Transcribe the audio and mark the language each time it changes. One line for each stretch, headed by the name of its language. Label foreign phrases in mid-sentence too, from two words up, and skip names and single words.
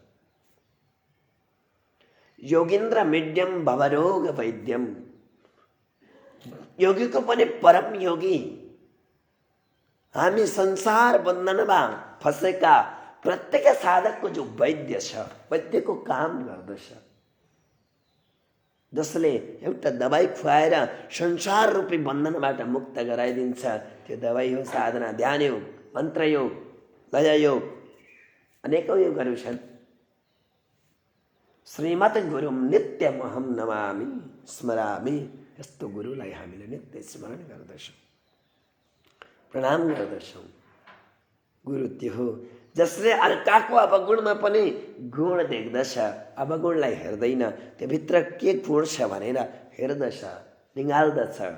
Sanskrit: योगीन्द्र मिड्यम भवरोग वैद्यम,
Nepali: योगीको पनि परम योगी, हामी संसार बन्धनमा फसेका प्रत्येक साधकको जो वैद्य छ, वैद्यको काम गर्दछ, जसले एउटा दबाई खुवाएर संसार रूपी बन्धनबाट मुक्त गराइदिन्छ। त्यो दबाई हो साधना, ध्यान योग, मन्त्र योग, लय योग, अनेकौं योगहरू छन्।
Sanskrit: श्रीमत् गुरुम नित्यमहम नमामि स्मरामि,
Nepali: यस्तो गुरुलाई हामीले नित्य स्मरण गर्दछौँ, प्रणाम गर्दछौँ। गुरु त्यो हो जसले अर्काको अवगुणमा पनि गुण देख्दछ, अवगुणलाई हेर्दैन, त्योभित्र के गुण छ भनेर हेर्दछ, निगाल्दछ।